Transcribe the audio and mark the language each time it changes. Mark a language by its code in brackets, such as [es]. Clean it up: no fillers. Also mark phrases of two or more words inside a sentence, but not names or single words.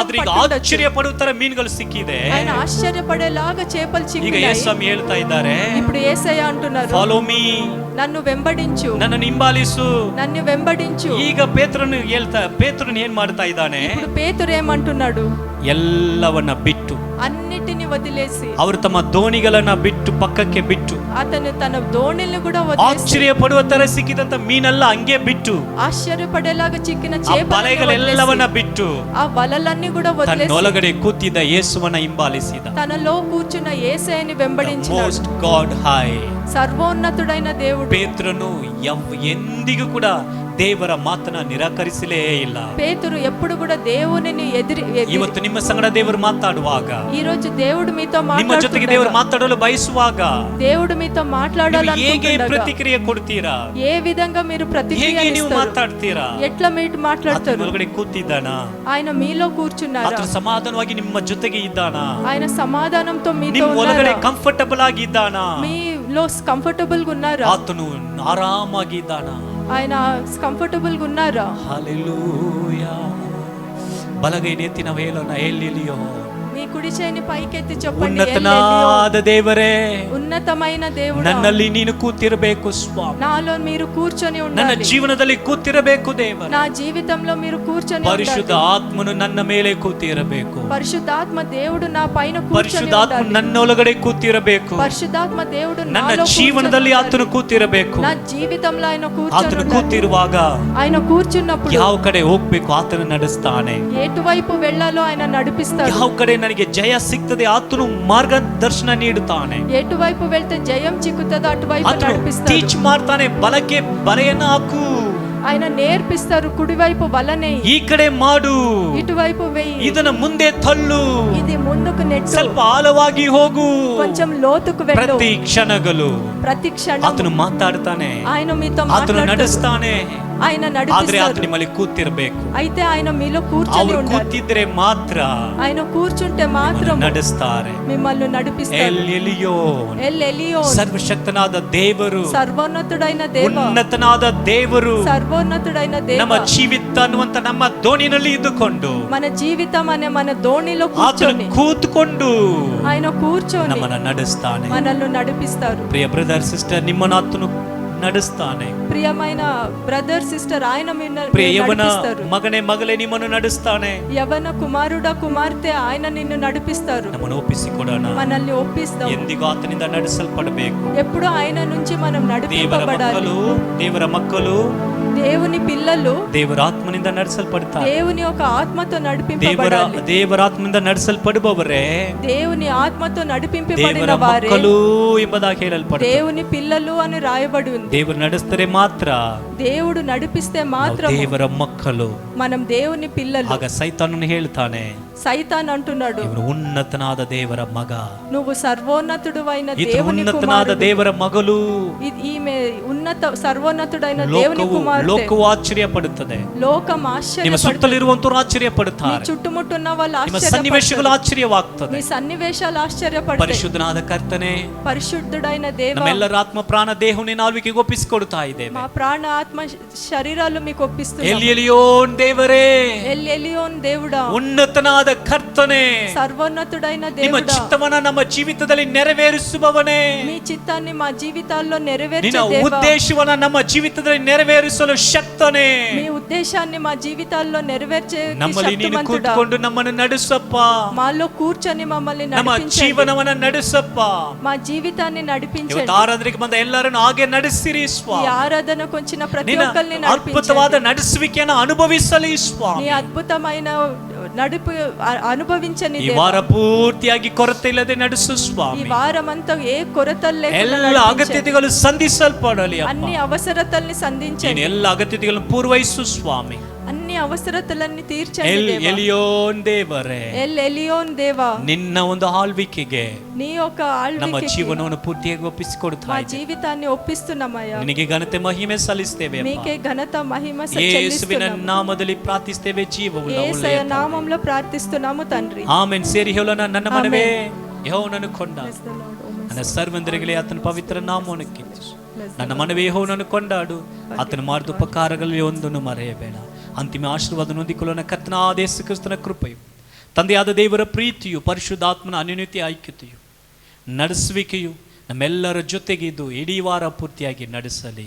[kn] ಆದ್ರೆ ಈಗ [te] పట్టుండొచ్చు. [kn] ಆಶ್ಚರ್ಯ ಪಡುತ್ತರ ಮೀನುಗಳು ಸಿಕ್ಕಿದೆ. [te] ఆయన ఆశ్చర్యపడేలాగా చేపలు [kn] ಈಗ [te] చిక్కినాయి. [kn] ಯೇಸು ಹೇಳ್ತಾ ಇದ್ದಾರೆ, [te] ఇప్పుడు యేసయ్య అంటున్నారు, [en] follow me, [te] నన్ను వెంబడించు, [kn] ನನ್ನನ್ನು ಹಿಂಬಾಲಿಸು. [te] నన్ను వెంబడించు. [kn] ಈಗ ಪೇತ್ರನು ಏನ್ ಮಾಡ್ತಾ ಇದ್ದಾನೆ? [te] ఇప్పుడు పేతురు ఏమంటున్నాడు? [kn] ಎಲ್ಲವನ್ನ ಬಿಟ್ಟು, [te] అన్నిటిని వదిలేసి, [kn] ಅವರು ತಮ್ಮ ದೋಣಿಗಳನ್ನ ಬಿಟ್ಟು ಪಕ್ಕಕ್ಕೆ ಬಿಟ್ಟು, [te] అతను తన దోణిని కూడా వదిలేసి, [kn] ಆಶ್ಚರ್ಯ ಪಡುವ ತರ ಸಿಕ್ಕಿದಂತ ಮೀನೆಲ್ಲ ಹಂಗೆ ಬಿಟ್ಟು, [te] ఆశ్చర్యపడేలాగా చిక్కిన [kn] ಆ [te] చేపలను [kn] ಬಲೆಗಳೆಲ್ಲವನ್ನ [te] వదిలేసి, [kn] ಬಿಟ್ಟು [te] ఆ వలలన్నీ కూడా వదిలేసి [kn] ತನ್ನೊಳಗಡೆ ಕೂತಿದ್ದ ಯೇಸುವನ್ನ ಹಿಂಬಾಲಿಸಿದ. [te] తనలో కూర్చున్న యేసయ్యని వెంబడించినాడు. [en] Most God High. [te] సర్వోన్నతుడైన దేవుడు. [kn] ಪೇತ್ರನು ಎಂದಿಗೂ ಕೂಡ ದೇವರ ಮಾತನ್ನ ನಿರಾಕರಿಸಲೇ ಇಲ್ಲ. [te] పేతురు ఎప్పుడు కూడా దేవునిని [kn] ಇವತ್ತು ನಿಮ್ಮ ಸಂಗಡ ದೇವರು ಮಾತಾಡುವಾಗ, [te] ఈ రోజు దేవుడు మీతో [kn] ನಿಮ್ಮ ಜೊತೆಗೆ ದೇವರು ಮಾತಾಡಲು ಬಯಸುವಾಗ [te] దేవుడు మీతో [kn] ಹೇಗೆ ಪ್ರತಿಕ್ರಿಯೆ ಕೊಡ್ತೀರಾ? [te] ఏ విధంగా మీరు ప్రతిక్రియ [kn] ನೀವು ಮಾತಾಡ್ತೀರಾ? [te] ఎట్లా మీరు మాట్లాడతారు? [kn] ಒಳಗಡೆ ಕೂತಿದ್ದಾನಾ? [te] ఆయన మీలో కూర్చున్నారా? [kn] ಆತನು ಸಮಾಧಾನವಾಗಿ ನಿಮ್ಮ ಜೊತೆಗೆ ಇದ್ದಾನಾ? [te] ఆయన సమాధానంతో మీతో [kn] ನಿಮ್ಮ ಒಳಗಡೆ [te] ఉన్నారా? [kn] ಕಂಫರ್ಟಬಲ್ ಆಗಿ ಇದ್ದಾನಾ? [te] మీలో కంఫర్టబుల్ గా ఉన్నారా? [kn] ಆತನು ಆರಾಮಾಗಿ ಇದ್ದಾನಾ? [te] ఆయన కంఫర్టబుల్ గా ఉన్నారా? హల్లెలూయా. [kn] ಬಲಗೈ ಎತ್ತಿ ನಾವು ಹೇಳೋಣ, ಎಲ್ಲಿಯೋ [te] మీ కుడి చేయిని పైకెత్తి చెప్పండి, [kn] ಉನ್ನತನಾದ ದೇವರೇ, [te] ఉన్నతమైన దేవుడా, [kn] ನನ್ನಲ್ಲಿ ನೀನು ಕೂತಿರಬೇಕು ಸ್ವಾಮಿ. [te] నాలో మీరు కూర్చొని [kn] ನನ್ನ [te] ఉండాలి. [kn] ಜೀವನದಲ್ಲಿ ಕೂತಿರಬೇಕು ದೇವರೇ. [te] నా జీవితంలో మీరు కూర్చొని [kn] ಪರಿಶುದ್ಧ [te] ఉండాలి. [kn] ಆತ್ಮನು ನನ್ನ ಮೇಲೆ ಕೂತಿರಬೇಕು. [te] పరిశుద్ధాత్మ దేవుడు నా పైన కూర్చొని [kn] ಪರಿಶುದ್ಧಾತ್ಮ [te] ఉండాలి. [kn] ನನ್ನೊಳಗಡೆ ಕೂತಿರಬೇಕು. [te] పరిశుద్ధాత్మ దేవుడు [kn] ನನ್ನ [te] నాలో [kn] ಜೀವನದಲ್ಲಿ [te] కూర్చొని [kn] ಆತನು ಕೂತಿರಬೇಕು. [te] నా జీవితంలో ఆయన కూర్చొని [kn] ಆತನು [te] ఉండాలి. [kn] ಕೂತಿರುವಾಗ [te] ఆయన కూర్చున్నప్పుడు [kn] ಯಾವ ಕಡೆ ಹೋಗ್ಬೇಕು ಆತನು ನಡೆಸ್ತಾನೆ. [te] ఎటువైపు వెళ్ళాలో ఆయన నడిపిస్తాడు. [kn] ಯಾವ ಕಡೆ ನನಗೆ ಜಯ ಸಿಗ್ತದೆ ಆತನು ಮಾರ್ಗದರ್ಶನ ನೀಡುತ್ತಾನೆ. [te] ఎటువైపు వెళ్తే జయం చిక్కుతుందో అటువైపు [kn] ಆತನು [te] నడిపిస్తాడు. [kn] ಟೀಚ್ ಮಾಡ್ತಾನೆ, ಬಲಕ್ಕೆ ಬಲೆಯನ್ನು ಹಾಕು, [te] ఆయన నేర్పిస్తారు. కుడివైపు వలనే, [kn] ಈ ಕಡೆ ಮಾಡು, [te] ఇటువైపు వెయ్యి, [kn] ಇದನ್ನ ಮುಂದೆ ತಳ್ಳು, [te] ఇది ముందుకు నెట్టు, [kn] ಸ್ವಲ್ಪ ಆಳವಾಗಿ ಹೋಗು, [te] కొంచెం లోతుకు వెళ్ళు. [kn] ಪ್ರತಿ ಕ್ಷಣಗಳು [te] ప్రతి క్షణం [kn] ಆತನು ಮಾತಾಡ್ತಾನೆ, [te] ఆయన మీతో [kn] ಆತನು [te] మాట్లాడతాడు. [kn] ನಡೆಸ್ತಾನೆ. [te] ఆయన [kn] ಆದ್ರೆ [te] నడిపిస్తాడు. [kn] ಆತನು ನಿಮ್ಮಲ್ಲಿ ಕೂತಿರ್ಬೇಕು. [te] అయితే ఆయన మీలో కూర్చొని [kn] ಅವರು [te] ఉండాలి. [kn] ಕೂತಿದ್ರೆ ಮಾತ್ರ [te] ఆయన కూర్చుంటే మాత్రం [kn] ನಡೆಸ್ತಾರೆ. [te] మిమ్మల్ని నడిపిస్తారు. [kn] ಎಲ್ ಎಲಿಯೋನ್, [te] ఎల్ ఎలియోన్, [kn] ಸರ್ವಶಕ್ತನಾದ ದೇವರು, [te] సర్వోన్నతుడైన దేవ, [kn] ಉನ್ನತನಾದ ದೇವರು [te] సర్వోన్నతుడైన దేవ [kn] ನಮ್ಮ ಜೀವಿತ ಅನ್ನುವಂತ ನಮ್ಮ ದೋಣಿನಲ್ಲಿ ಇದ್ದುಕೊಂಡು, [te] మన జీవితం అనే మన దోణిలో [kn] ಆತನು [te] కూర్చొని, [kn] ಕೂತ್ಕೊಂಡು [te] ఆయన కూర్చొని [kn] ನಮ್ಮನ್ನ ನಡೆಸ್ತಾನೆ. [te] మనల్ని నడిపిస్తారు. [kn] ಪ್ರಿಯ [en] brother sister, [kn] ನಿಮ್ಮನ್ನು ಆತನು ನಡೆಸ್ತಾನೆ. [te] ప్రియమైన [en] brother sister, [te] ఆయన [kn] ಪ್ರಿಯ ಯವನ [te] నడిపిస్తారు. [kn] ಮಗನೇ ಮಗಳೇ ನಿಮ್ಮನ್ನು ನಡೆಸ್ತಾನೆ. [te] యవన కుమారుడా కుమార్తె, ఆయన నిన్ను నడిపిస్తారు. [kn] ನಮ್ಮನ್ನು ಒಪ್ಪಿಸಿಕೊಡೋಣ. [te] మనల్ని ఒప్పిస్తాం. [kn] ಎಂದಿಗೂ ಆತನಿಂದ ನಡೆಸಲ್ಪಡಬೇಕು. [te] ఎప్పుడు ఆయన నుంచి మనం [kn] ದೇವರ [te] నడిపింపబడాలి. [kn] ಮಕ್ಕಳು [te] దేవుని పిల్లలు [kn] ದೇವರ ಆತ್ಮನಿಂದ ನಡೆಸಲ್ಪಡ್ತಾರೆ. [te] దేవుని యొక్క ఆత్మతో నడిపింపబడాలి. [kn] ದೇವರ ಆತ್ಮನಿಂದ ನಡೆಸಲ್ಪಡುವವರೇ [te] దేవుని ఆత్మతో [kn] ದೇವರ [te] నడిపింపబడిన వారే [kn] ಮಕ್ಕಳು ಎಂಬುದಾಗಿ ಹೇಳಲ್ಪಡುತ್ತದೆ. [te] దేవుని పిల్లలు అని రాయబడి ఉంది. [kn] ದೇವರು ನಡೆಸಿದರೆ ಮಾತ್ರ [te] దేవుడు నడిపిస్తే మాత్రం [kn] ದೇವರ ಮಕ್ಕಳು. [te] మనం దేవుని పిల్లలు. [kn] ಆಗ ಸೈತಾನನು ಹೇಳ್ತಾನೆ, [te] సైతాన్ అంటున్నాడు, [kn] ಇವನು ಉನ್ನತನಾದ ದೇವರ ಮಗ, [te] నువ్వు సర్వోన్నతుడైన [kn] ಈತ [te] దేవుని [kn] ಉನ್ನತನಾದ [te] కుమారుడు, [kn] ದೇವರ ಮಗಳು. [te] ఈమె సర్వోన్నతుడైన దేవుని కుమార్తె. [kn] ಲೋಕವು ಆಶ್ಚರ್ಯ ಪಡುತ್ತದೆ. [te] లోకం [kn] ನಿಮ್ಮ [te] ఆశ్చర్యపడుతుంది. [kn] ಸುತ್ತಲಿರುವಂತರು ಆಶ್ಚರ್ಯ [te] నీ [kn] ಪಡುತ್ತಾರೆ. [te] చుట్టుముట్టున్న వాళ్ళు [kn] ನಿಮ್ಮ ಸನ್ನಿವೇಶಗಳು [te] ఆశ్చర్యపడతారు. [kn] ಆಶ್ಚರ್ಯವಾಗ್ತದೆ. [te] నీ సన్నివేశాలు ఆశ్చర్యపడతాయి. [kn] ಪರಿಶುದ್ಧನಾದ ಕರ್ತನೆ, [te] పరిశుద్ధుడైన దేవ, [kn] ನಮ್ಮೆಲ್ಲರ ಆತ್ಮ ಪ್ರಾಣ ದೇಹವನ್ನು ನಾಲ್ವಿಗೆ ಒಪ್ಪಿಸಿಕೊಡ್ತಾ ಇದ್ದೇವೆ. [te] మా ప్రాణ ఆత్మ శరీరాలు మీకు ఒప్పిస్తున్నాము. [kn] ಎಲಿಯೋನ್ ದೇವರೇ, [te] ఎల్ ఎలియోన్ దేవుడా, [kn] ಉನ್ನತನಾದ ಕರ್ತನೆ, [te] సర్వోన్నతుడైన [kn] ನಿಮ್ಮ [te] దేవుడా, [kn] ಚಿತ್ತವನ್ನ ನಮ್ಮ ಜೀವಿತದಲ್ಲಿ ನೆರವೇರಿಸುವವನೇ, [te] మీ చిత్తాన్ని మా జీవితాల్లో [kn] ನಿನ್ನ [te] నెరవేర్చే దేవా, [kn] ಉದ್ದೇಶವನ್ನ ನಮ್ಮ ಜೀವಿತದಲ್ಲಿ ನೆರವೇರಿಸಲು ಶಕ್ತನೇ, [te] మీ ఉద్దేశాన్ని మా జీవితాల్లో నెరవేర్చే [kn] ನಮ್ಮಲ್ಲಿ ನೀನು [te] శక్తిమంతుడా, [kn] ಕೂತ್ಕೊಂಡು ನಮ್ಮನ್ನು ನಡೆಸಪ್ಪ. [te] మాలో కూర్చొని మమ్మల్ని [kn] ನಮ್ಮ [te] నడిపించండి. [kn] ಜೀವನವನ್ನ ನಡೆಸಪ್ಪ. [te] మా జీవితాన్ని [kn] ಇವತ್ತು [te] నడిపించండి. [kn] ಆರಾಧನೆಗೆ ಬಂದ ಎಲ್ಲರನ್ನು ಹಾಗೆ ನಡೆಸಿರಿ [te] ఈ [kn] ಸ್ವಾಮಿ. [te] ఆరాధనకు వచ్చిన ప్రతి [kn] ನಿನ್ನ [te] ఒక్కరిని [kn] ಅದ್ಭುತವಾದ [te] నడిపించండి. [kn] ನಡೆಸುವಿಕೆಯನ್ನು ಅನುಭವಿಸಲಿ [te] నీ [kn] ಸ್ವಾಮಿ. [te] అద్భుతమైన నడుపు అనుభవించని [kn] ಈ [te] దేవా. [kn] ವಾರ ಪೂರ್ತಿಯಾಗಿ ಕೊರತೆ ಇಲ್ಲದೆ ನಡೆಸು [te] ఈ [kn] ಸ್ವಾಮಿ. [te] వారమంతా ఏ కొరతలు లేకుండా [kn] ಎಲ್ಲ [te] నడిపించండి. [kn] ಅಗತ್ಯತೆಗಳು ಸಂಧಿಸಲ್ಪಡಲಿ ಅಪ್ಪ. [te] అన్ని అవసరతల్ని [kn] ನೀನು [te] సంధించండి. [kn] ಎಲ್ಲ ಅಗತ್ಯತೆಗಳನ್ನು ಪೂರ್ವಹಿಸು ಸ್ವಾಮಿ. [te] అన్ని అవసరతలన్నీ తీర్చండి దేవా. [kn] ಎಲಿಯೋನ್ ದೇವರೇ, [te] ఎల్ ఎలియోన్ దేవా, [kn] ನಿನ್ನ ಒಂದು ಆಳ್ವಿಕೆಗೆ [te] నీ యొక్క [kn] ನಮ್ಮ [te] ఆಳ್వికకి [kn] ಜೀವನವನ್ನು ಪೂರ್ತಿಯಾಗಿ ಒಪ್ಪಿಸಿಕೊಡ್ತಾ [te] మా [kn] ಇದ್ದೇವೆ. [te] జీవితాన్ని ఒప్పిస్తున్నామయ్యా. [kn] ನಿನಗೆ ಘನತೆ ಮಹಿಮೆ ಸಲ್ಲಿಸ್ತೇವೆ ಅಪ್ಪ. [te] మీకే ఘనత మహిమ [kn] ಯೇಸುವಿನ [te] చెల్లిస్తున్నాము. [kn] ನಾಮದಲ್ಲಿ ಪ್ರಾರ್ಥಿಸ್ತೇವೆ ಜೀವವುಳ್ಳ [te] యేసయ్య [kn] ಒಳ್ಳೆಯ [te] నామంలో ప్రార్థిస్తున్నాము తండ్రి. [kn] ಆಮೆನ್. ಸೇರಿ ಹೇಳೋಣ, ನನ್ನ ಮನವೇ ಯೆಹೋವನನ್ನು ಕೊಂಡಾಡು, [en] Bless the Lord, O my [kn] ನನ್ನ ಸರ್ವಂದರಿಗಳೇ ಆತನ ಪವಿತ್ರ ನಾಮವನ್ನು ಕೀರ್ತಿಸು. ನನ್ನ ಮನವೇ ಯೆಹೋವನನ್ನು ಕೊಂಡಾಡು, ಆತನ ಮಾಡಿದ ಉಪಕಾರಗಳಲ್ಲಿ ಒಂದನ್ನು ಮರೆಯಬೇಡ. ಅಂತಿಮ ಆಶೀರ್ವಾದ ಹೊಂದಿಕೊಳ್ಳೋಣ. ಕರ್ತನಾದ ಯೇಸು ಕ್ರಿಸ್ತನ ಕೃಪೆಯು, ತಂದೆಯಾದ ದೇವರ ಪ್ರೀತಿಯು, ಪರಿಶುದ್ಧಾತ್ಮನ ಅನ್ಯೋನ್ಯತೆ ಐಕ್ಯತೆಯು, ನಡೆಸುವಿಕೆಯು ನಮ್ಮೆಲ್ಲರ ಜೊತೆಗಿದ್ದು ಇಡೀ ವಾರ ಪೂರ್ತಿಯಾಗಿ ನಡೆಸಲಿ.